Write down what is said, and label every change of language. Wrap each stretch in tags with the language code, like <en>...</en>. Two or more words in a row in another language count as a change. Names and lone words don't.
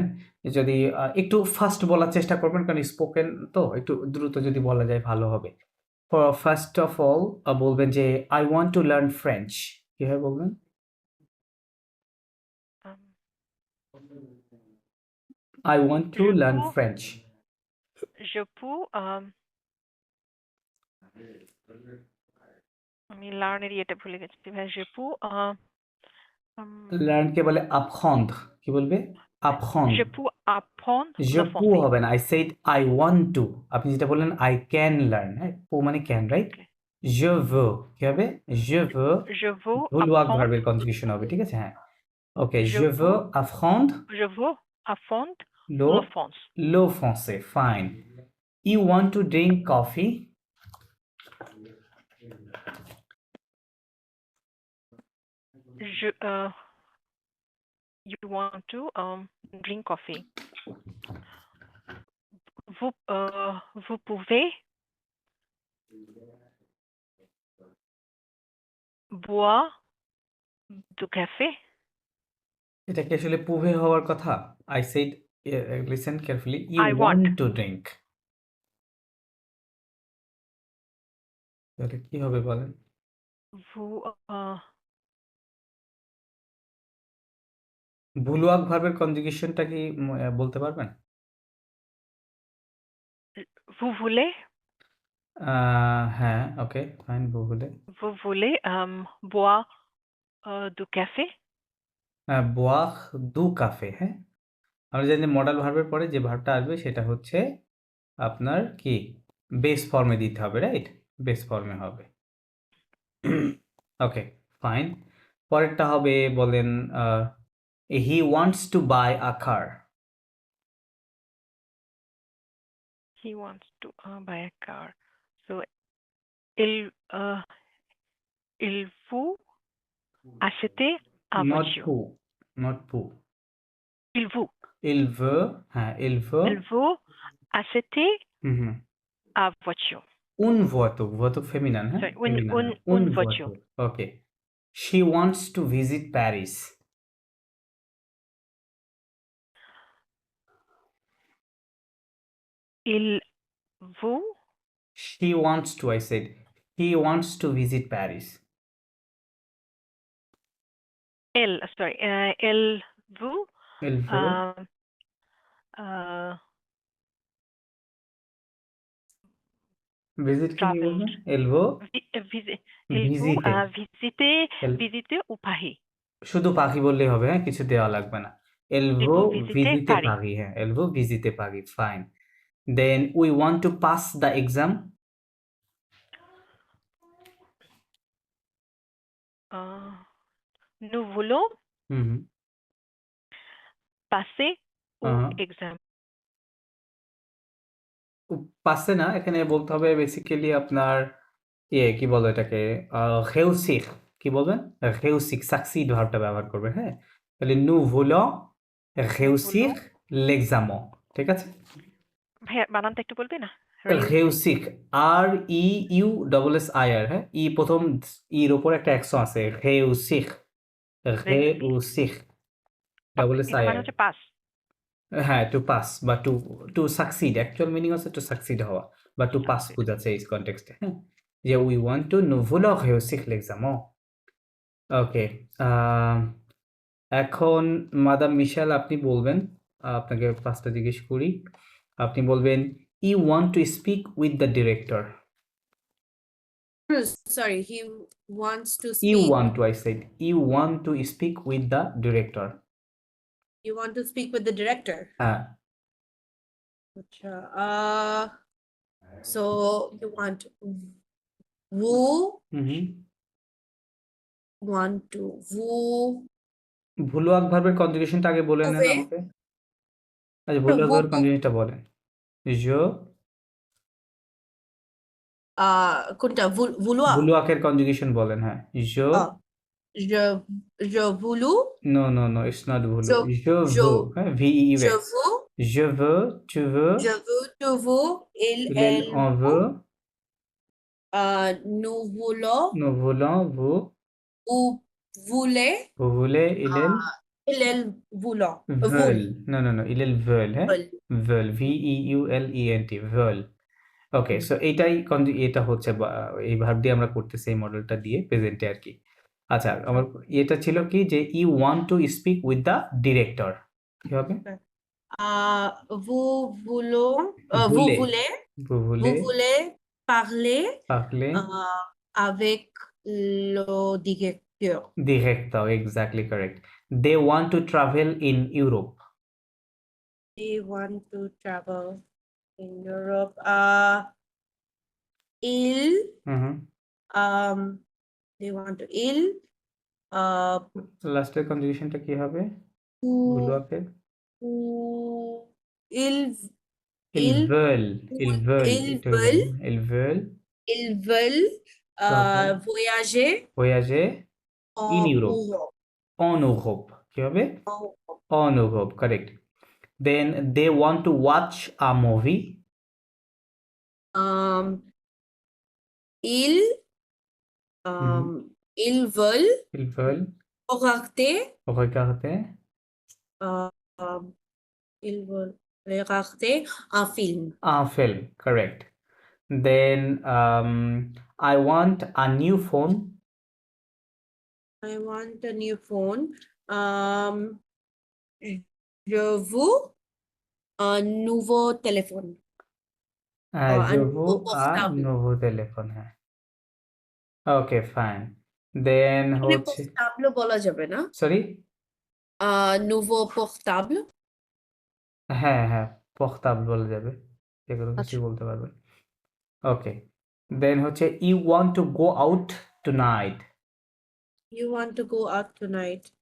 <bn>যদি একটু ফাস্ট বলার চেষ্টা করবেন, কারণ স্পোকেন তো একটু দ্রুত যদি বলা যায় ভালো হবে।</bn> <en>first of all</en> <bn>বলবেন যে</bn> <en>I want to learn French.</en> <bn>কিভাবে বলবেন? Um,</bn> <en>I want to</en> <fr>Je</fr> <en>লার্ন</en> <fr>peux-</fr> <en>ফ্রেঞ্চ।</en> <fr>je peux</fr> <bn>আমি লার্নের ইয়েটা ভুলে গেছি ভাই।</bn> <fr>Je peux</fr> <bn>লার্ন কে বলে আপখন্দ। কি বলবে?</bn> <fr>আপখন্দ। je peux apprendre Je le peux français.</fr> <bn>হবে না,</bn> <en>I said I want to.</en> <bn>আপনি যেটা বললেন</bn> <en>I can learn,</en> <bn>হ্যাঁ, পো মানে ক্যান, রাইট?</bn> <en>Okay.</en> <fr>Je veux</fr> <bn>কি হবে?</bn> <fr>Je veux Je veux ভুলওয়াক apprendre</fr> <bn>ভার্বের কনজুগেশন হবে, ঠিক আছে? হ্যাঁ, ওকে।</bn> <fr>Je Je veux peux- apprendre je veux apprendre le le français. le français.</fr> <en>Fine. You want to drink coffee? You want to drink coffee.</en> <fr>Vous pouvez boire du café.</fr> <bn>এটা কি আসলে পুভে হওয়ার কথা?</bn> <en>I said, listen carefully. You I want want. to drink.</en> <bn>তাহলে কি হবে বলেন?</bn> <fr>Vous</fr> <bn>ভুলওয়াক ভার্বের কনজুগেশনটা কি বলতে পারবেন?</bn> <fr>vous voulez</fr> <bn>হ্যাঁ,</bn> <en>okay, fine,</en> <bn>ভুলে।</bn> <fr>vous voulez boire du café. boire du café,</fr> <bn>হ্যাঁ। আমরা জানি মডাল ভার্বের পরে যে ভার্বটা আসবে সেটা হচ্ছে আপনার কি বেস ফর্মে দিতে হবে, রাইট? বেস ফর্মে হবে।</bn> <en>okay, fine.</en> <bn>পরেরটা হবে, বলেন</bn> <en>he wants to buy a car. He wants to buy a car.</en> <fr>So il faut acheter a</fr> <en>নট</en> <fr>voiture. পু, নট পু। Il vous il veut, হ্যাঁ, il veut, il faut acheter হুম, a voiture. un voiture féminin, হ্যাঁ,</fr> <en>Sorry,</en> <fr>féminin, une un voiture. voiture.</fr> <en>ওকে, she wants to visit Paris.</en> <fr>Il vous,</fr> <en>She wants to, I said. He wants to visit Paris.</en> <fr>elle vous, Elle veut uh,</fr> <bn>visit কি</bn> <en>traveled.</en> <bn>বলবেন?</bn> <fr>Elle veut Il vous visiter. Elle visiter au Paris.</fr> <bn>শুধু পাখি বললেই হবে, হ্যাঁ, কিছু দেওয়া লাগবে না।</bn> <fr>Elle Il veut vous visiter visiter Paris. Paris, হ্যাঁ, elle veut visiter Paris,</fr> <en>fine. Then we want to pass the exam.</en> <fr>Nous voulons হুম passer au হুম</fr> <en>exam.</en> <bn>পাচ্ছে না, এখানে বলতে হবে বেসিক্যালি আপনার কি বলো এটাকে, réussir কি বলবেন? réussir succeed ভার্বটা ব্যবহার করবেন, হ্যাঁ। তাহলে</bn> <fr>nous voulons réussir l'examen,</fr> <bn>ঠিক আছে? ভাইয়া বানানটা একটু বলবে না? réussir REUSSIR, হ্যাঁ, প্রথম এর উপর একটা অ্যাকশন আছে,</bn> <fr>réussir réussir</fr> <bn>এটা মানে</bn> <fr>SSIR,</fr> <bn>হচ্ছে পাস।</bn> <en>হ্যাঁ, to pass বা to succeed, actual meaning হচ্ছে to succeed হওয়া বা to pass Succeed.</en> <bn>বোঝাচ্ছে এই কনটেক্সটে, হ্যাঁ, যে</bn> <en>we want to</en> <fr>nous voulons réussir l'examen.</fr> <bn>ওকে, এখন মাদাম মিশেল আপনি বলবেন, আপনাকে পাঁচটা জিজ্ঞেস করি, আপনি বলবেন</bn> <en>I want to speak with the director. Sorry, he wants to ইউ speak. want to, I said you want to speak with the director. You want to speak with the director.</en> <bn>হ্যাঁ,</bn> <en>Acha, so you want woo হুম want to woo</en> <bn>ভুলুয়াক ভার্বের কনজুগেশনটা আগে বলে নেন</bn> <en>Okay.</en> <bn>আমাকে। আচ্ছা, ভুলুয়াক ভার্বের কনজুগেশনটা বলেন।</bn> <fr>je</fr> <bn>কোনটা vouloir ভুলুয়াকের কনজুগেশন বলেন, হ্যাঁ। je</bn> <fr>je voulus</fr> <en>no no no it's not ভুলু,</en> <fr>je je veux, হ্যাঁ, VEUX, je veux je veux, tu veux, tu veux il elle on veut, nous voulons nous voulons, vous voulez voulez, elle voulons veulent, non non non ils veulent, হ্যাঁ, veulent. veulent, VEULENT, veulent.</fr> <en>okay, so</en> <bn>এটাই এটা হচ্ছে এই ভার্ব দিয়ে আমরা করতেছি এই মডেলটা দিয়ে প্রেজেন্টে আর কি। আচ্ছা, আমার এটা ছিল কি যে</bn> <en>you want to speak with the director,</en> <bn>কি হবে?</bn> <fr>Vous voulons vous Voulez. voulez Vous vous voulez voulez parler parler avec le directeur.</fr> <en>director, exactly correct. They want to travel in Europe. They want to travel in Europe.</en> <fr>Ils হুম</fr> <en>they want to ils</en> <bn>লাস্টের কনজুগেশনটা কি হবে ou- ভুলুয়াকের?</bn> <fr>ou- ils Ils veulent, ils</fr> <bn>একটু</bn> <fr>veulent ils veulent ils veulent</fr> <en>Travel.</en> <fr>voyager voyager en</fr> <en>in Europe. Europe.</en> <fr>En Europe,</fr> <bn>কি হবে?</bn> <fr>En Europe. En Europe, correct.</fr> <en>Then they want to watch a movie.</en> <fr>Ils ils veulent Ils veulent regarder regarder ils veulent regarder un film.</fr> <en>a film, correct. Then I want a new phone. I want a new phone.</en> <fr>Je veux un nouveau téléphone. Je un veux nouveau a portable. nouveau téléphone,</fr> <en>হ্যাঁ। Okay, fine. Then</en> <bn>এখানে হচ্ছে portable বলা যাবে না? সরি,</bn> <fr>Nouveau portable.</fr> <bn>হ্যাঁ হ্যাঁ, portable বলা যাবে, যেগুলো কিছু আচ্ছা। বলতে পারবে।</bn> <en>okay, then হচ্ছে you want to go out tonight. You want to go out tonight.</en>